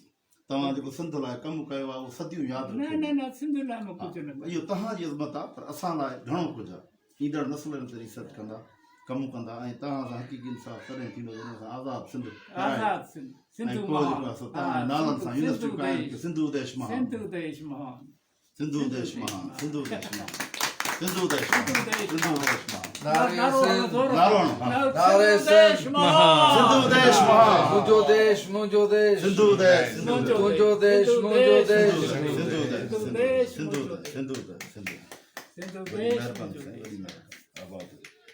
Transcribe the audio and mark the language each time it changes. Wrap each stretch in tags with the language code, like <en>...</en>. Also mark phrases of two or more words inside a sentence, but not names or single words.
<sd>हुजो तव्हां जेको सिंध लाइ कमु कयो आहे उहो सदियूं यादि न रखियो न न सिंध लाइ मां कुझु न कयो। इहो तव्हांजी इज़मत आहे पर असां लाइ घणो कुझु आहे ईंदड़ नसुलनि ते इज़त कंदा कमु कंदा ऐं तव्हां सां हक़ीक़ी इंसाफ़ तॾहिं थींदो जॾहिं असां आज़ाद सिंध आज़ाद सिंध ऐं सिंधु पोइ जेको महान आहे सो तव्हांजे नालनि सां यूनिवर्सिटियूं क़ाइमु कयूं सिंधु देश महान सिंधु देश महान सिंधु देश महान सिंधु देश महान सिंधु देश महान सिंधु देश सिंधु देश महान नारो नारो हणो, हा। नारे सिंधु देश सिंध महान सिंधु देश महान मुंहिंजो देश मुंहिंजो देश सिंधु देश सिंधु देश मुंहिंजो देश मुंहिंजो देश सिंधु देश सिंधु देश सिंधु देश सिंधु देश सिंधु वॾी देश महिरबानी साईं, वॾी महिरबानी आबाद</sd>